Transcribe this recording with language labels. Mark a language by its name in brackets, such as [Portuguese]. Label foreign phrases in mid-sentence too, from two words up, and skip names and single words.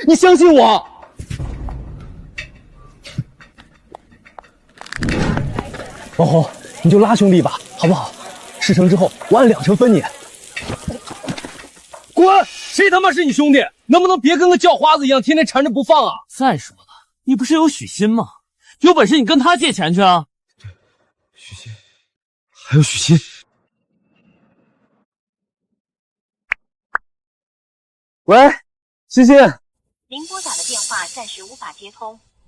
[Chinese] 你相信我。王紅，你就拉兄弟吧，好不好？事成之後，我按2成分你。滾！誰他媽是你兄弟？能不能別跟個叫花子一樣，天天纏着不放啊？再說了，你不是有許昕嗎？有本事你跟他借錢去啊！許昕，還有許昕。喂，昕昕。您撥打的電話暫時無法接通。